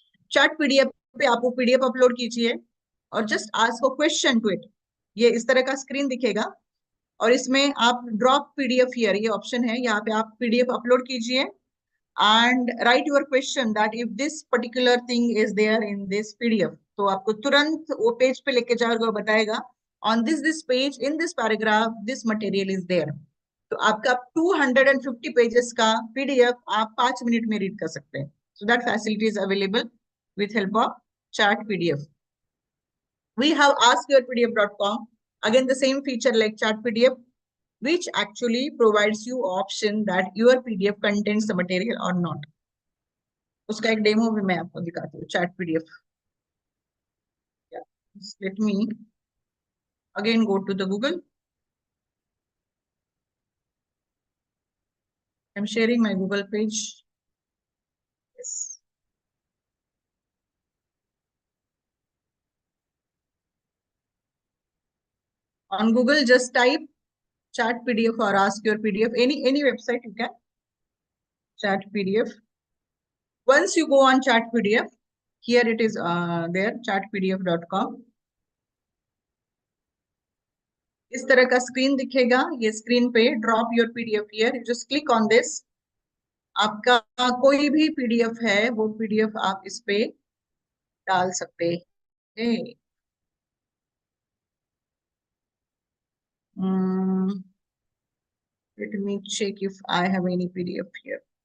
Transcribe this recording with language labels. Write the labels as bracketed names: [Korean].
[Hindi] Chart PDF पे आप वो पीडीएफ अपलोड कीजिए और [English] just ask a question to it, [Hindi] ये इस तरह का स्क्रीन दिखेगा और इसमें आप [English] drop PDF here, [Hindi] ये ऑप्शन है, यहाँ पे आप पीडीएफ अपलोड कीजिए [English] and write your question that if this particular thing is there in this PDF, [Hindi] तो आपको तुरंत वो पेज पे लेके जाएगा और बताएगा [English] on this page in this paragraph this material is there। [Hindi] तो आपका 250 पेजेस का पीडीएफ आप 5 मिनट में रीड कर सकते हैं। [English] so that facility is available with help of chat pdf। we have askyourpdf.com, again the same feature like chat pdf, which actually provides you option that your pdf contains the material or not। [Hindi] उसका एक demo भी मैं आपको दिखाती हूँ, chat pdf। [English] let me again go to the Google। I'm sharing my Google page। Yes। On Google, just type chat PDF or ask your PDF, any website you can, chat PDF। Once you go on chat PDF, here it is there, chatpdf.com। [Hindi] इस तरह का screen दिखेगा, ये screen पे [English] Drop your PDF here, just click on this. [Hindi] आपका कोई भी PDF है वो पीडीएफ आप इस पे डाल सकते हैं। [English] Let me check if I have any PDF here.